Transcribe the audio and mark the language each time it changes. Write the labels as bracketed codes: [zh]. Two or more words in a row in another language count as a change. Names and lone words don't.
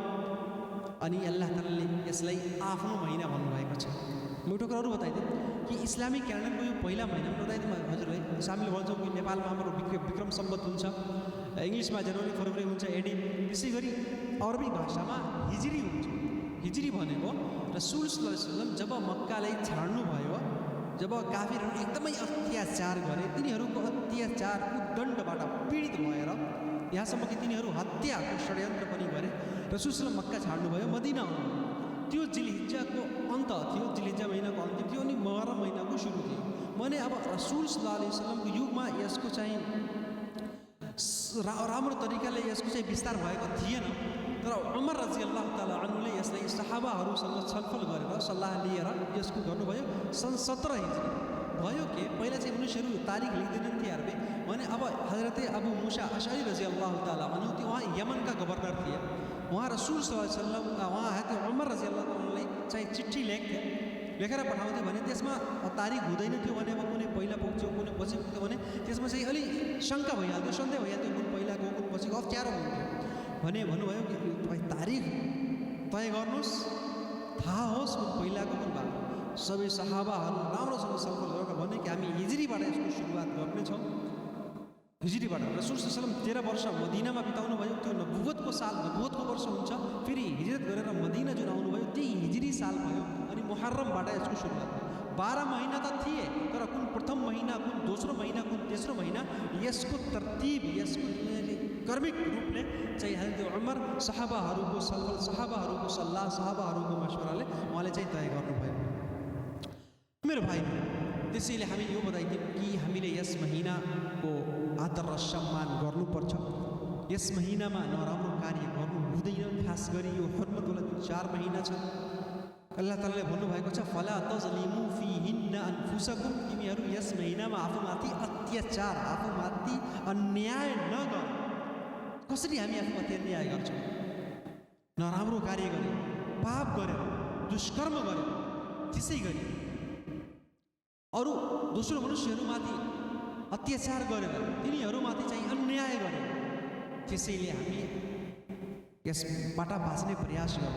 [ne] अनि अल्लाह तालाले यसलाई आफ्नो महिना भन्नुभएको छ। म एउटा कुरा अरू बताइदिएँ कि इस्लामी क्यालेन्डरको यो पहिला महिना बताइदिउँ हजुरलाई। हामीले भन्छौँ कि नेपालमा हाम्रो विक्रम सम्वत हुन्छ, इङ्ग्लिसमा जनवरी फरवरी हुन्छ, एडी। त्यसै गरी अरबी भाषामा हिजरी हुन्छ। हिजरी भनेको रसूल [ar] صلى الله عليه وسلم [ne] जब मक्कालाई छाड्नु भयो, जब काफिरहरू एकदमै अत्याचार गरे, तिनीहरूको अत्याचारको दण्डबाट पीडित भएर यहाँसम्म कि तिनीहरू हत्याको षड्यन्त्र पनि गरे, रसूल सल्लल्लाहु मक्का छाड्नुभयो, मदिना आउनु। त्यो जिलहिज्जाको अन्त थियो, जिलहिज्जा महिनाको अन्त्य थियो अनि मुहर्रम महिनाको सुरु थियो। भने अब रसूल [ar] صلى الله عليه وسلमको [ne] युगमा यसको चाहिँ राम्रो तरिकाले यसको चाहिँ विस्तार भएको थिएन। तर उमर [ar] رضي الله تعالى عنهले [ne] यसलाई सहाबाहरूसँग छलफल गरेर सल्लाह लिएर यसको गर्नुभयो। सन् 17 हिजरी भयो कि पहिला चाहिँ मनुष्यहरू तारिख लेख्दैनन् थिए अरबी। भने अब हजरत अबू मूसा अशअरी [ar] رضي الله تعالى عنه [ne] त्यो उहाँ यमनका गभर्नर थिए। उहाँ रसूल [ar] صلى الله عليه وسلم, [ne] उहाँ हजरत उमर [ar] رضي الله تعالىलाई [ne] चाहिँ चिठी लेखेर पठाउँथे भने त्यसमा तारिख हुँदैन थियो भने अब कुनै पहिला पुग्थ्यो, कुनै पछि पुग्थ्यो भने त्यसमा चाहिँ अलि शङ्का भइहाल्थ्यो, सन्देह भइहाल्थ्यो, कुन पहिला गयो कुन पछि गयो, अप्ठ्यारो हुन्थ्यो। भने भन्नुभयो कि तपाईँ तारिख तय गर्नुहोस्, थाहा होस् कुन पहिलाको कुन भएको। सबै सहाबाहरू राम्रोसँग छलफल गरेर भने कि हामी हिजरीबाट यसको सुरुवात गर्नेछौँ। हिजरीबाट रसूल [ar] صلى الله عليه وسلم [ne] 13 वर्ष मदिनामा बिताउनु भयो। त्यो नबुवतको साल, नबुवतको वर्ष हुन्छ। फेरि हिजरत गरेर मदिना जुन आउनुभयो त्यही हिजरी साल भयो। अनि मुहर्रमबाट यसको सुरुवात भयो। 12 महिना त थिए, तर कुन प्रथम महिना, कुन दोस्रो महिना, कुन तेस्रो महिना, यसको तरतिब, यसको कर्मिक रूपले चाहिँ हजरत उमर सहाबाहरूको छलफल, सहाबाहरूको सल्लाह, सहाबाहरूको मशवराले उहाँले चाहिँ तय गर्नुभयो। मेरो भाइ, त्यसैले हामी यो बताइदिउँ कि हामीले यस महिनाको आदर र सम्मान गर्नुपर्छ। यस महिनामा नराम्रो कार्य गर्नु हुँदैन। खास गरी यो हुर्मतवाला जुन 4 महिना छ, अल्लाह तालाले भन्नुभएको छ [ar] فلا تظلموا فيهن أنفسكم, [ne] तिमीहरू यस महिनामा आफूमाथि अत्याचार, आफूमाथि अन्याय नगर। कसरी हामी आफूमाथि अन्याय गर्छौँ? नराम्रो कार्य गरे, पाप गरेर दुष्कर्म गरेर त्यसै गरी अरू दोस्रो मनुष्यहरूमाथि अत्याचार गरेर तिनीहरूमाथि चाहिँ अन्याय गरेर त्यसैले हामी यसबाट बाँच्ने प्रयास गर्छौँ।